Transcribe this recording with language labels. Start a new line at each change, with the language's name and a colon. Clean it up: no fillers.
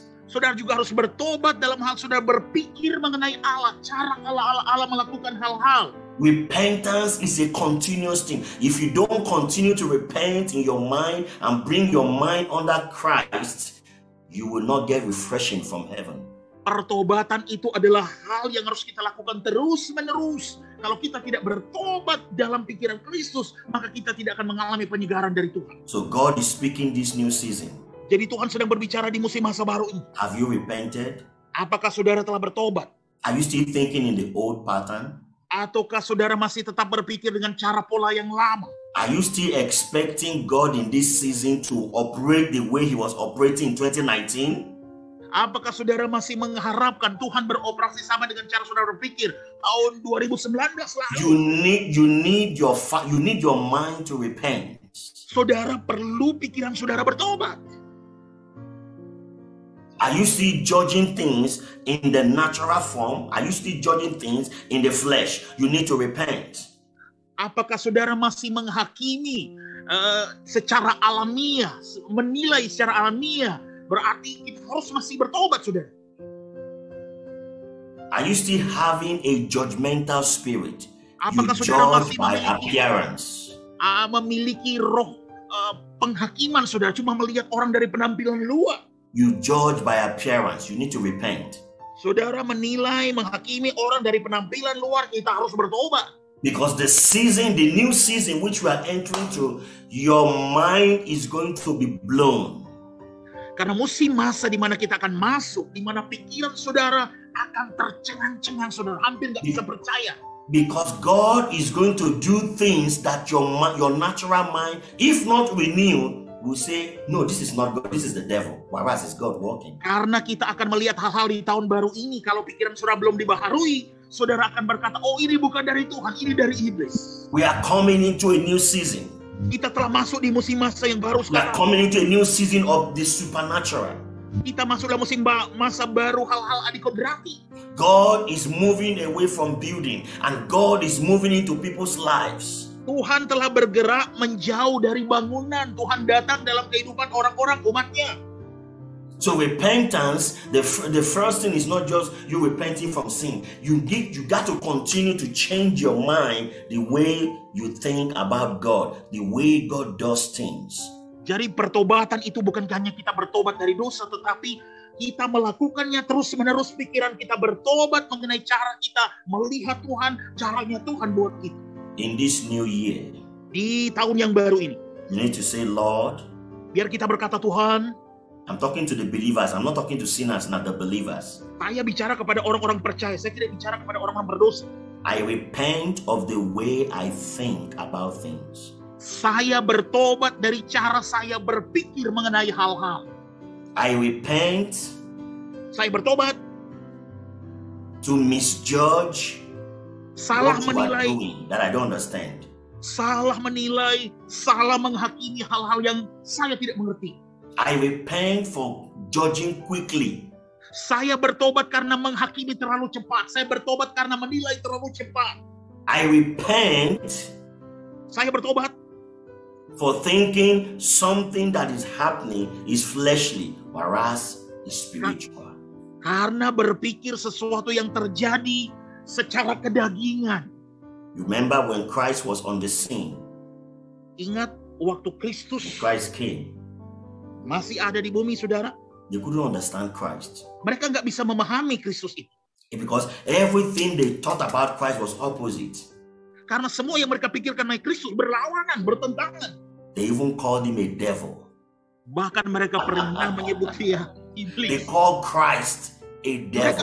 Indonesian: Saudara juga harus bertobat dalam hal saudara berpikir mengenai Allah, cara Allah melakukan hal-hal.
English: Repentance is a continuous thing. If you don't continue to repent in your mind and bring your mind under Christ, you will not get refreshing from heaven.
Indonesian: Pertobatan itu adalah hal yang harus kita lakukan terus-menerus. Kalau kita tidak bertobat dalam pikiran Kristus, maka kita tidak akan mengalami penyegaran dari Tuhan.
English: So God is speaking this new season.
Indonesian: Jadi Tuhan sedang berbicara di musim masa baru ini.
English: Have you repented?
Indonesian: Apakah saudara telah bertobat?
English: Are you still thinking in the old pattern?
Indonesian: Ataukah saudara masih tetap berpikir dengan cara pola yang lama?
English: Are you still expecting God in this season to operate the way He was operating in 2019?
Indonesian: Apakah saudara masih mengharapkan Tuhan beroperasi sama dengan cara saudara berpikir tahun 2019 lalu?
English: You need your mind to repent.
Indonesian: Saudara perlu pikiran saudara bertobat.
English: Are you still judging things in the natural form? Are you still judging things in the flesh? You need to repent.
Indonesian: Apakah saudara masih menghakimi secara alamiah, menilai secara alamiah? Berarti kita harus masih bertobat, saudara.
English: Are you still having a judgmental spirit?
Indonesian: Apakah
English: you
Indonesian: saudara
English: judge
Indonesian: masih
English: by appearance?
Indonesian: Memiliki roh penghakiman, saudara, cuma melihat orang dari penampilan luar.
English: You judge by appearance. You need to repent.
Indonesian: Saudara menilai, menghakimi orang dari penampilan luar, kita harus bertobat.
English: Because the new season which we are entering to, your mind is going to be blown.
Indonesian: Karena musim masa di mana kita akan masuk, di mana pikiran saudara akan tercengang-cengang, saudara hampir nggak bisa percaya.
English: Because God is going to do things that your natural mind, if not renewed, will say, no, this is not God, this is the devil. Whereas it's God working.
Indonesian: Karena kita akan melihat hal-hal di tahun baru ini, kalau pikiran saudara belum dibaharui, saudara akan berkata, oh ini bukan dari Tuhan, ini dari iblis.
English: We are coming into a new season.
Indonesian: Kita telah masuk di musim masa yang baru
English: We are
Indonesian: sekarang.
English: coming into a new season of the supernatural.
Indonesian: Kita masuk dalam musim masa baru hal-hal adikodrati.
English: God is moving away from building, and God is moving into people's lives.
Indonesian: Tuhan telah bergerak menjauh dari bangunan. Tuhan datang dalam kehidupan orang-orang umatnya.
English: So repentance, the first thing is not just you repenting from sin. You got to continue to change your mind, the way you think about God, the way God does things.
Indonesian: Jadi pertobatan itu bukan hanya kita bertobat dari dosa, tetapi kita melakukannya terus-menerus. Pikiran kita bertobat mengenai cara kita melihat Tuhan, caranya Tuhan buat kita.
English: In this new year,
Indonesian: di tahun yang baru ini,
English: you need to say, Lord,
Indonesian: biar kita berkata, Tuhan,
English: I'm talking to the believers, I'm not talking to sinners, not the believers.
Indonesian: Saya bicara kepada orang-orang percaya, saya tidak bicara kepada orang-orang berdosa.
English: I repent of the way I think about things.
Indonesian: Saya bertobat dari cara saya berpikir mengenai hal-hal.
English: I repent.
Indonesian: Saya bertobat.
English: To misjudge.
Indonesian: Salah
English: what
Indonesian: menilai.
English: You are doing that I don't understand.
Indonesian: Salah menilai, salah menghakimi hal-hal yang saya tidak mengerti.
English: I repent for judging quickly.
Indonesian: Saya bertobat karena menghakimi terlalu cepat. Saya bertobat karena menilai terlalu cepat.
English: I repent.
Indonesian: Saya bertobat
English: for thinking something that is happening is fleshly, whereas is spiritual.
Indonesian: Karena berpikir sesuatu yang terjadi secara kedagingan.
English: Remember when Christ was on the scene?
Indonesian: Ingat waktu
English: Christ came.
Indonesian: Masih ada di bumi, saudara.
English: They couldn't understand Christ.
Indonesian: Mereka nggak bisa memahami Kristus itu.
English: Because everything they thought about Christ was opposite.
Indonesian: Karena semua yang mereka pikirkan mengenai Kristus berlawanan, bertentangan.
English: They even called him a devil.
Indonesian: Bahkan mereka pernah menyebut dia iblis.
English: They called Christ a devil.